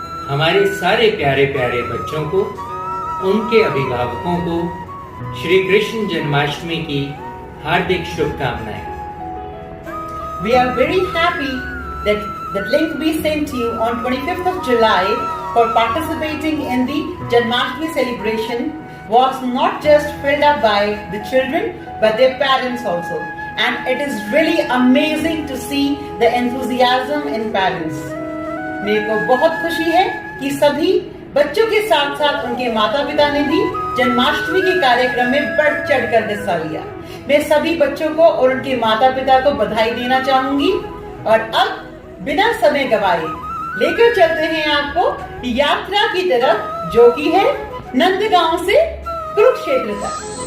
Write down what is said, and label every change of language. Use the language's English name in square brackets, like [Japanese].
[Hindi] हमारे सारे प्यारे प्यारे बच्चों को, उनके अभिभावकों को श्री कृष्ण जन्माष्टमी की हार्दिक शुभकामनाएं। [English] We are very happy that the link we sent you on 25th of July for participating in the Janmashtami celebration was not just filled up by the children but their parents also. And it is really amazing to see the enthusiasm in parents. [Hindi] मेरे को बहुत खुशी है कि सभी बच्चों के साथ साथ उनके माता पिता ने भी जन्माष्टमी के कार्यक्रम में बढ़ चढ़ कर हिस्सा लिया। मैं सभी बच्चों को और उनके माता पिता को बधाई देना चाहूंगी। और अब बिना समय गवाए लेकर चलते हैं आपको यात्रा की तरफ, जो कि है नंदगांव से कुरुक्षेत्र तक।